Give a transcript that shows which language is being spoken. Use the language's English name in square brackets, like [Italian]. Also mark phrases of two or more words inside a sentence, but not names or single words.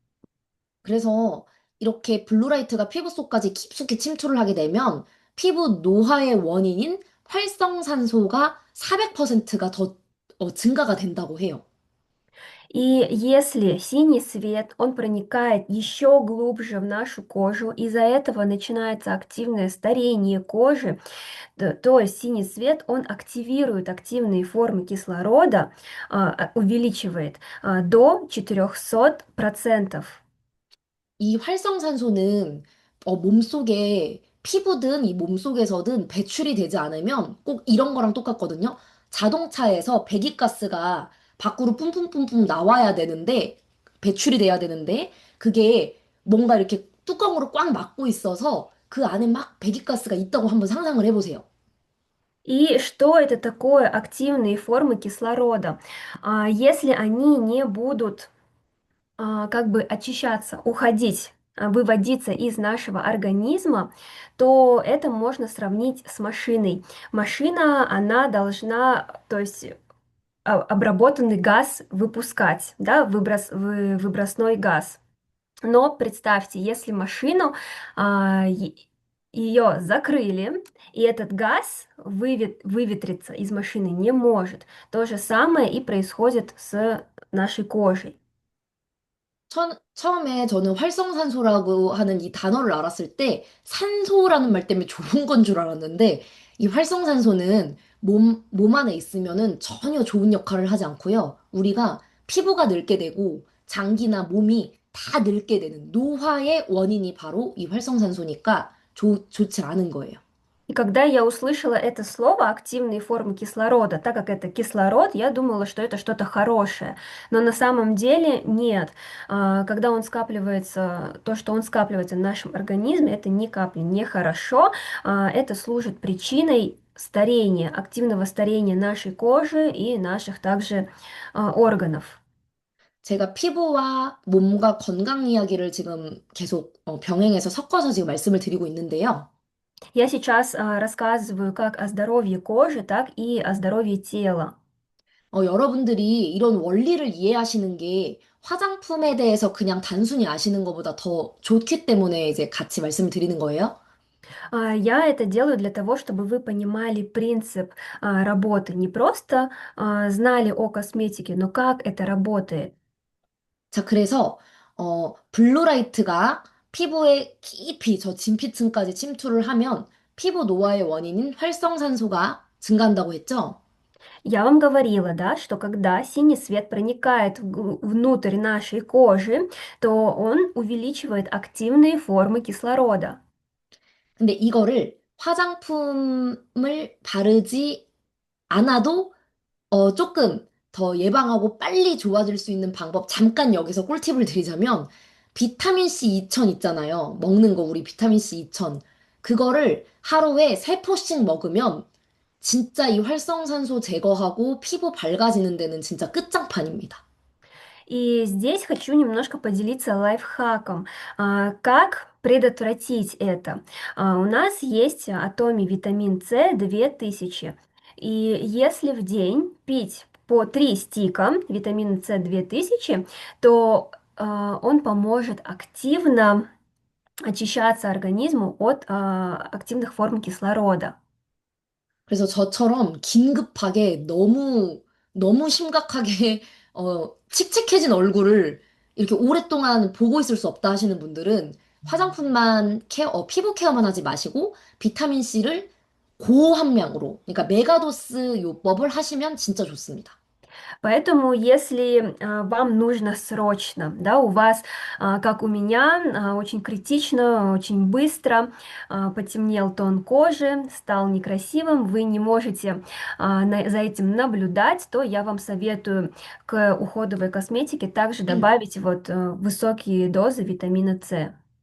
[Korean] 그래서 이렇게 블루라이트가 피부 속까지 깊숙이 침투를 하게 되면 피부 노화의 원인인 활성산소가 400%가 더 증가가 된다고 해요. [Russian] И если синий свет, он проникает еще глубже в нашу кожу, из-за этого начинается активное старение кожи, то есть синий свет, он активирует активные формы кислорода, увеличивает до 400%. [Korean] 이 활성산소는 몸속에 피부든 이 몸속에서든 배출이 되지 않으면 꼭 이런 거랑 똑같거든요. 자동차에서 배기가스가 밖으로 뿜뿜뿜뿜 나와야 되는데 배출이 돼야 되는데 그게 뭔가 이렇게 뚜껑으로 꽉 막고 있어서 그 안에 막 배기가스가 있다고 한번 상상을 해보세요. [Russian] И что это такое активные формы кислорода? Если они не будут как бы очищаться, уходить, выводиться из нашего организма, то это можно сравнить с машиной. Машина, она должна, то есть обработанный газ выпускать, да, выбросной газ. Но представьте, если машину ее закрыли, и этот газ выветриться из машины не может. То же самое и происходит с нашей кожей. [Korean] 처음에 저는 활성산소라고 하는 이 단어를 알았을 때 산소라는 말 때문에 좋은 건 줄 알았는데 이 활성산소는 몸 안에 있으면은 전혀 좋은 역할을 하지 않고요. 우리가 피부가 늙게 되고 장기나 몸이 다 늙게 되는 노화의 원인이 바로 이 활성산소니까 좋지 않은 거예요. [Russian] И когда я услышала это слово «активные формы кислорода», так как это кислород, я думала, что это что-то хорошее. Но на самом деле нет. Когда он скапливается, то, что он скапливается в нашем организме, это ни капли не хорошо. Это служит причиной старения, активного старения нашей кожи и наших также органов. [Korean] 제가 피부와 몸과 건강 이야기를 지금 계속 병행해서 섞어서 지금 말씀을 드리고 있는데요. [Russian] Я сейчас рассказываю как о здоровье кожи, так и о здоровье тела. [Korean] 여러분들이 이런 원리를 이해하시는 게 화장품에 대해서 그냥 단순히 아시는 것보다 더 좋기 때문에 이제 같이 말씀을 드리는 거예요. [Russian] Я это делаю для того, чтобы вы понимали принцип работы, не просто знали о косметике, но как это работает. [Korean] 자, 그래서, 블루라이트가 피부에 깊이 저 진피층까지 침투를 하면 피부 노화의 원인인 활성산소가 증가한다고 했죠? [Russian] Я вам говорила, да, что когда синий свет проникает внутрь нашей кожи, то он увеличивает активные формы кислорода. [Korean] 근데 이거를 화장품을 바르지 않아도 조금 더 예방하고 빨리 좋아질 수 있는 방법, 잠깐 여기서 꿀팁을 드리자면, 비타민C 2000 있잖아요. 먹는 거, 우리 비타민C 2000. 그거를 하루에 3포씩 먹으면, 진짜 이 활성산소 제거하고 피부 밝아지는 데는 진짜 끝장판입니다. [Russian] И здесь хочу немножко поделиться лайфхаком, как предотвратить это. У нас есть атоме витамин С 2000, и если в день пить по 3 стика витамина С 2000, то он поможет активно очищаться организму от активных форм кислорода. [Korean] 그래서 저처럼 긴급하게 너무 심각하게, 칙칙해진 얼굴을 이렇게 오랫동안 보고 있을 수 없다 하시는 분들은 화장품만 피부 케어만 하지 마시고 비타민C를 고함량으로, 그러니까 메가도스 요법을 하시면 진짜 좋습니다. [Russian] Поэтому, если вам нужно срочно, да, у вас, как у меня, очень критично, очень быстро потемнел тон кожи, стал некрасивым, вы не можете за этим наблюдать, то я вам советую к уходовой косметике также добавить вот высокие дозы витамина С.